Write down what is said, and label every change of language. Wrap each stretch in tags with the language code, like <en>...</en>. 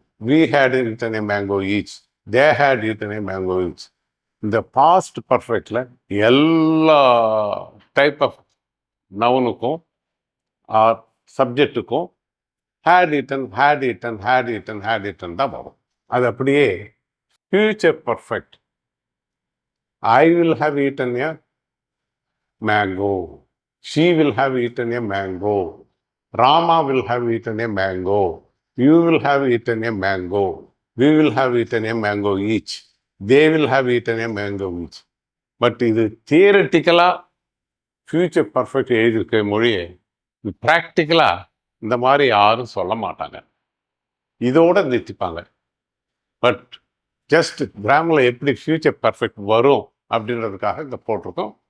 <en>We had eaten a mango each. They had eaten a mango each.</en> <ta>இந்த past பர்ஃபெக்டில் எல்லா type of நவுனுக்கும் சப்ஜெக்டுக்கும்</ta> <en>had eaten, had eaten,</en> <ta>had eaten, had eaten தான் வரும். அது அப்படியே</ta> <en>Future perfect. I will have eaten a mango. She will have eaten a mango. Rama will have eaten a mango. You will have eaten a mango. We will have eaten a mango each. They will have eaten a mango each.</en> <ta>But இது தியரட்டிக்கலாக future perfect எழுதியிருக்க மொழியை இது ப்ராக்டிக்கலாக இந்த மாதிரி யாரும் சொல்ல மாட்டாங்க. இதோடு நிறுத்திப்பாங்க. பட் ஜஸ்ட் கிராமரில் எப்படி ஃபியூச்சர் பர்ஃபெக்ட் வரும் அப்படின்றதுக்காக இங்கே போட்டிருக்கோம்.</ta>